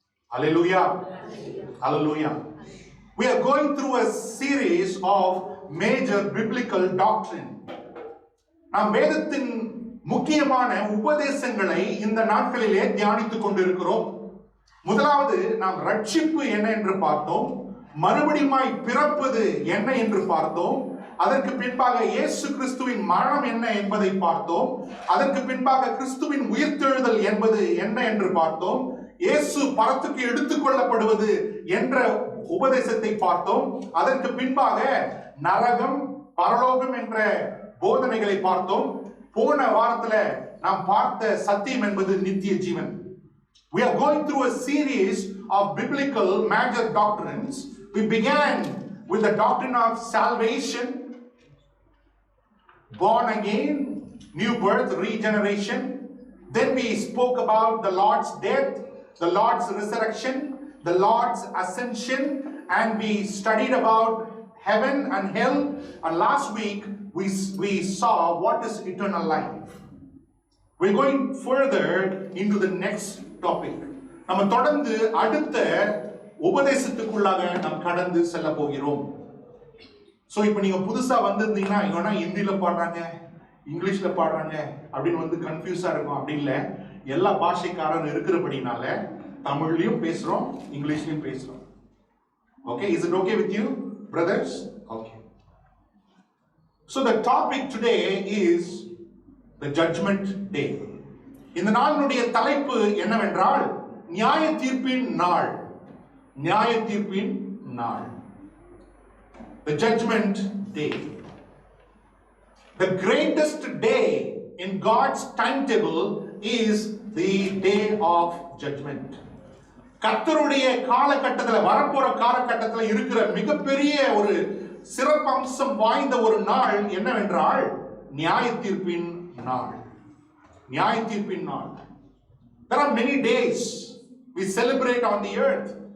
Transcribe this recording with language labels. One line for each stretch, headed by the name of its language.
English: Hallelujah. Hallelujah. We are going through a series of major biblical doctrine.
Tamil: நாம் வேதத்தின் முக்கியமான உபதேசங்களை இந்த நாட்களிலே தியானித்துக் கொண்டிருக்கிறோம். முதலாவது நாம் ரட்சிப்பு என்ன என்று பார்த்தோம், மறுபடியுமாய் பிறப்பது என்ன என்று பார்த்தோம், அதற்கு பின்பாக இயேசு கிறிஸ்துவின் மரணம் என்ன என்பதை பார்த்தோம், அதற்கு பின்பாக கிறிஸ்துவின் உயிர்த்தெழுதல் என்பது என்ன என்று பார்த்தோம், இயேசு பரத்துக்கு எடுத்துக் கொள்ளப்படுவது என்ற உபதேசத்தை பார்த்தோம், அதற்கு பின்பாக நரகம் பரலோகம் என்ற போதனைகளை பார்த்தோம். போன வாரத்துல நாம் பார்த்த சத்தியம் என்பது நித்திய ஜீவன்.
English: We are going through a series of biblical major doctrines. We began with the doctrine of salvation, born again, new birth, regeneration. Then we spoke about the Lord's death, the Lord's resurrection, the Lord's ascension, and we studied about heaven and hell, and last week we saw what is eternal life. We're going further into the next topic.
Tamil: நம்ம தொடர்ந்து அடுத்த உபதேசத்துக்குள்ளாக நாம் கடந்து செல்ல போகிறோம். So இப்போ நீங்க புதுசா வந்திருந்தீங்கன்னா இவனா ஹிந்தில பாடுறாங்க, இங்கிலீஷ்ல பாடுறாங்க அப்படின்னு வந்து கன்ஃபியூஸா இருக்கும். அப்படி இல்லை, எல்லா பாஷைக்காரன் இருக்கிறபடினால தமிழ்லயும் பேசுறோம், இங்கிலீஷ்லயும் பேசுறோம்.
English: Okay, is it okay with you, brothers? Okay. So the topic today is the judgment day.
Tamil: இந்த நாளினுடைய தலைப்பு என்னவென்றால் நியாய தீர்ப்பின் நாள். நியாய தீர்ப்பின் நாள்.
English: The judgment day. The greatest day in God's timetable is the day of judgment.
Tamil: கர்த்தருடைய காலகட்டத்தில், வரப்போற காலகட்டத்தில் இருக்கிற மிகப்பெரிய ஒரு சிறப்பம்சம் வாய்ந்த ஒரு நாள் என்னவென்றால் நியாய தீர்ப்பின் நாள். நியாய தீர்ப்பின் நாள்.
English: There are many days we celebrate on the earth.